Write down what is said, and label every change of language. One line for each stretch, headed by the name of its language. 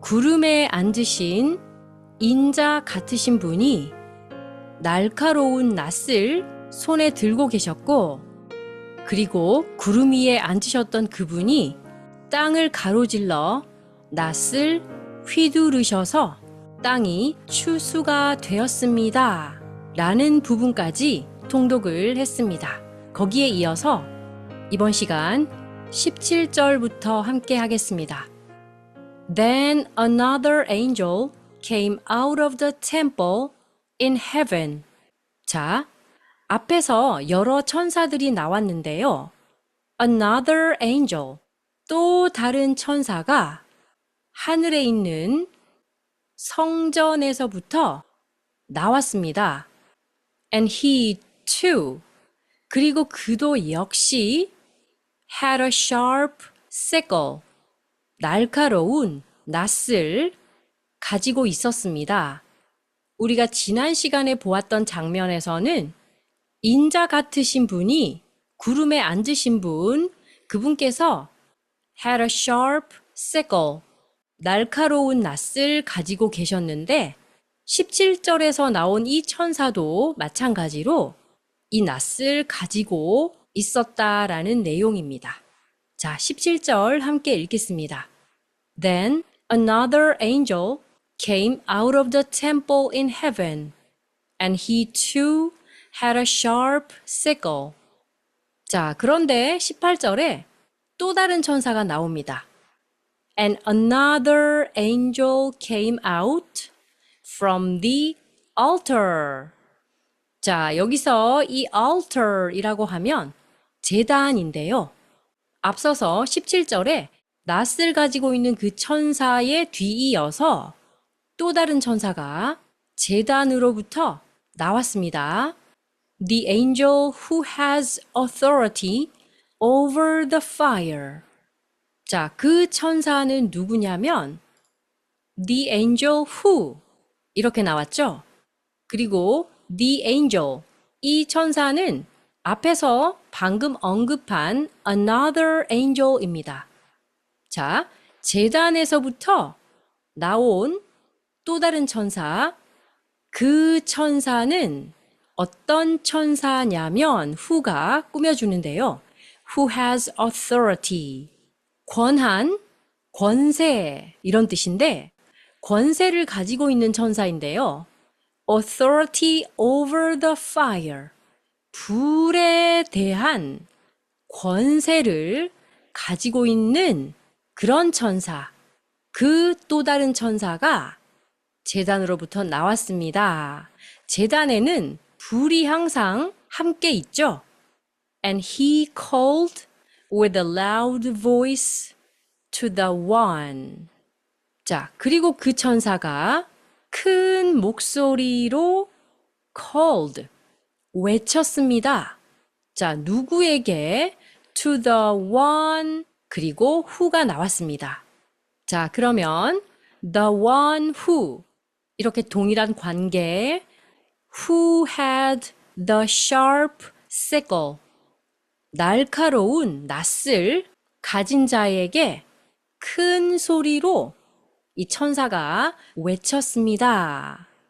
Korean: 구름에 앉으신 인자 같으신 분이 날카로운 낫을 손에 들고 계셨고, 그리고 구름 위에 앉으셨던 그분이 땅을 가로질러 낫을 휘두르셔서 땅이 추수가 되었습니다 라는 부분까지 통독을 했습니다. 거기에 이어서 이번 시간 17절부터 함께 하겠습니다.
English: Then another angel came out of the temple in heaven.
Korean: 자, 앞에서 여러 천사들이 나왔는데요.
English: Another angel,
Korean: 또 다른 천사가 하늘에 있는 성전에서부터 나왔습니다.
English: And he too,
Korean: 그리고 그도 역시
English: had a sharp sickle,
Korean: 날카로운 낫을 가지고 있었습니다. 우리가 지난 시간에 보았던 장면에서는 인자 같으신 분이 구름에 앉으신 분, 그분께서
English: had a sharp sickle,
Korean: 날카로운 낫을 가지고 계셨는데 17절에서 나온 이 천사도 마찬가지로 이 낫을 가지고 있었다라는 내용입니다. 자, 17절 함께 읽겠습니다.
English: Then another angel came out of the temple in heaven, and he too had a sharp sickle.
Korean: 자, 그런데 18절에 또 다른 천사가 나옵니다.
English: And another angel came out from the altar.
Korean: 자, 여기서 이 altar이라고 하면 제단인데요. 앞서서 17절에 낫을 가지고 있는 그 천사에 뒤이어서 또 다른 천사가 제단으로부터 나왔습니다.
English: The angel who has authority over the fire.
Korean: 자, 그 천사는 누구냐면
English: The angel who
Korean: 이렇게 나왔죠? 그리고
English: The angel,
Korean: 이 천사는 앞에서 방금 언급한
English: another angel
Korean: 입니다. 자, 제단에서부터 나온 또 다른 천사, 그 천사는 어떤 천사냐면 who가 꾸며주는데요.
English: Who has authority,
Korean: 권한, 권세 이런 뜻인데 권세를 가지고 있는 천사인데요.
English: Authority over the fire,
Korean: 불에 대한 권세를 가지고 있는 그런 천사, 그 또 다른 천사가 제단으로부터 나왔습니다. 제단에는 불이 항상 함께 있죠.
English: And he called with a loud voice to the one.
Korean: 자, 그리고 그 천사가 큰 목소리로 called, 외쳤습니다. 자, 누구에게?
English: To the one,
Korean: 그리고 who가 나왔습니다. 자, 그러면
English: the one who,
Korean: 이렇게 동일한 관계,
English: who had the sharp sickle,
Korean: 날카로운 낫을 가진 자에게 큰 소리로 이 천사가 외쳤습니다.